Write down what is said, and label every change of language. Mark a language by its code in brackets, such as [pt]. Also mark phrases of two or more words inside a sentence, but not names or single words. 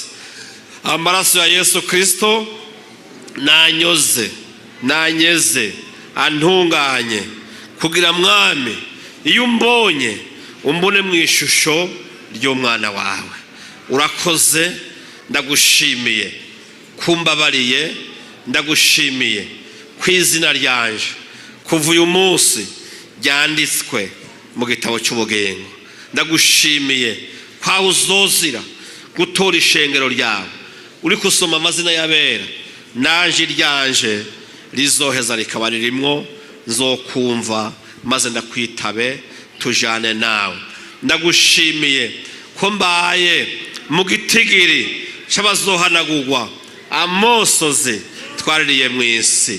[rn] Amaraso ya Yesu Kristo nanyoze, nanyeze, antunganye, kugira mwami iyo umbonye umbone mu ishusho ry'umwana wawe. Urakoze, ndagushimiye kumbabariye, ndagushimiye ku izina ryanje kuva uyu munsi ryanditswe mu gitabo cy'ubugingo. Ndagushimiye kwa uzozira gutora ishengero ryawe, uri kusoma amazina y'abera, nanje ryanje rizoheza rikaba ririmwo, nzokumva maze ndakwitabe tujane nawe. Ndagushimiye ko mbaye mu gitigiri c'abazohanagurwa amosozi twaririye mu isi.